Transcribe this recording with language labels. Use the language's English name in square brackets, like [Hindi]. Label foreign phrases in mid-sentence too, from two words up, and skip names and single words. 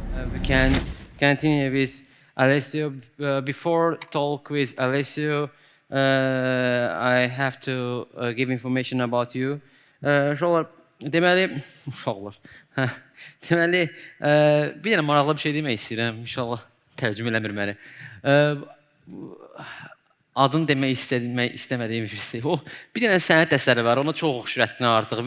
[English] we can continue with Alessio. Before talk with Alessio, I have to give information about you. [Azerbaijani] Uşaqlar, deməli, uşaqlar, deməli, bir dənə maraqlı bir şey demək istəyirəm. İnşallah tərcümə eləmir məni. Adını demək istəmədiyim bir şey. O, bir dənə sənət əsəri var, ona çox oxşur həddindən artıq.